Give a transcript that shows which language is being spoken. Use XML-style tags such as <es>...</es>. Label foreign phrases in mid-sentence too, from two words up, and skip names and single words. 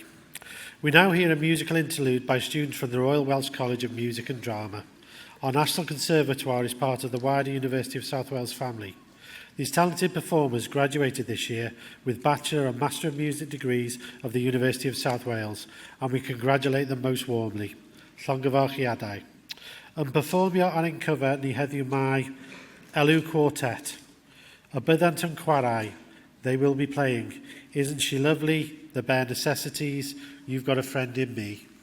<en>We now hear a musical interlude by students from the Royal Welsh College of Music and Drama. Our National Conservatoire is part of the wider University of South Wales family. These talented performers graduated this year with Bachelor and Master of Music degrees of the University of South Wales, and we congratulate them most warmly.</en> <cy>Llongyfarchiadau. Yn perfformio ar ein cyfer ni heddiw mai Elw Quartet. A byddant yn chwarae,</cy> <en>they will be playing Isn't She Lovely, The Bare Necessities, You've Got a Friend in Me.</en>